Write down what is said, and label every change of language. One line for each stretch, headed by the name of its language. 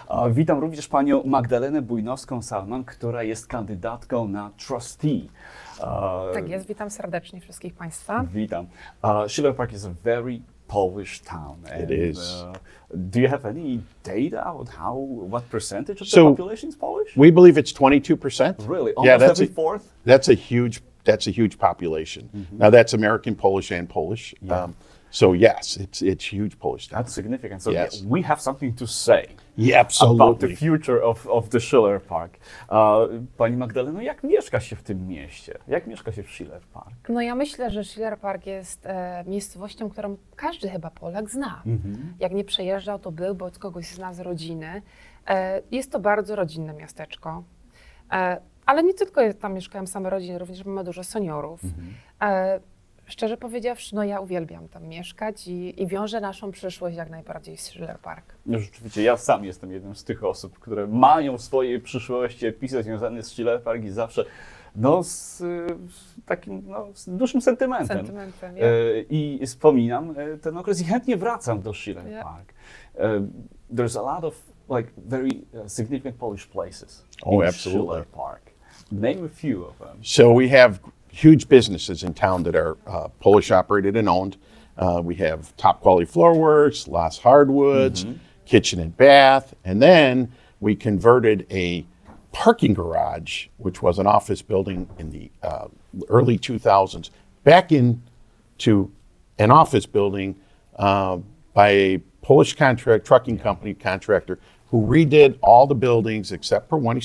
Polish: Witam również panią Magdalenę Bujnowską-Salman, która jest kandydatką na trustee. Tak jest, witam serdecznie wszystkich Państwa. Witam.
English: Schiller Park is a very Polish town. It is. Do you have any data on what percentage of the population is Polish? We believe it's 22%. Really? Almost every fourth? That's a huge population. Mm-hmm. Now that's American Polish and Polish. Yeah. So yes, it's huge Polish town. That's significant. So yes. We have something to say. Yeah, absolutely. About the future of the Schiller Park.
Polish: Pani Magdaleno, jak mieszka się w tym mieście? Jak mieszka się w Schiller Park? No ja myślę, że Schiller Park jest miejscowością, którą każdy chyba Polak zna. Mm-hmm. Jak nie przejeżdżał, to był, bo od kogoś zna z rodziny. Jest to bardzo rodzinne miasteczko. Ale nie tylko tam mieszkają same rodziny, również mamy dużo seniorów. Mm-hmm. Szczerze powiedziawszy, no ja uwielbiam tam mieszkać i wiążę naszą przyszłość jak najbardziej z Schiller Park. No rzeczywiście, ja sam jestem jedną z tych osób, które mają w swojej przyszłości episod związany z Schiller Park i zawsze z takim z dużym sentymentem. I wspominam ten okres i chętnie wracam do Schiller Park.
English: There's a lot of very significant Polish places in Schiller Park. Name a few of them. So we have huge businesses in town that are Polish operated and owned. We have Top Quality Floorworks, Lost Hardwoods, Kitchen and Bath, and then we converted a parking garage, which was an office building in the early 2000s, back into an office building by a Polish trucking company contractor who redid all the buildings except for one.